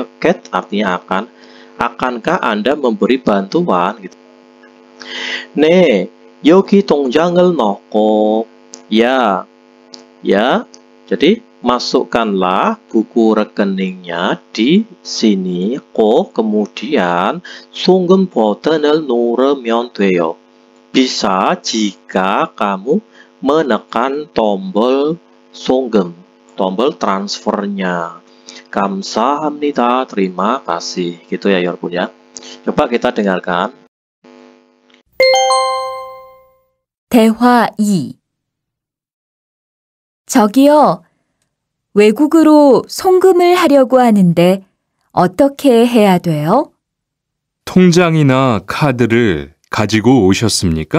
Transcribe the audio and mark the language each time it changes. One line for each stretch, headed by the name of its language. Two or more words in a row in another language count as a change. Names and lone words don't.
Indonesian: Get artinya akan. Akankah Anda memberi bantuan gitu.
Korean: 네. 여기 통장을 넣고
Indonesian: ya jadi masukkanlah buku rekeningnya di sini.
Korean: Kemudian 송금 버튼을 누르면 돼요.
Indonesian: Bisa jika kamu menekan tombol 송금, tombol transfernya. 감사합니다, terima kasih gitu ya 여러분 ya. Coba kita dengarkan.
Korean: 대화 2. 저기요, 외국으로 송금을 하려고 하는데 어떻게 해야 돼요? 통장이나 카드를 가지고 오셨습니까?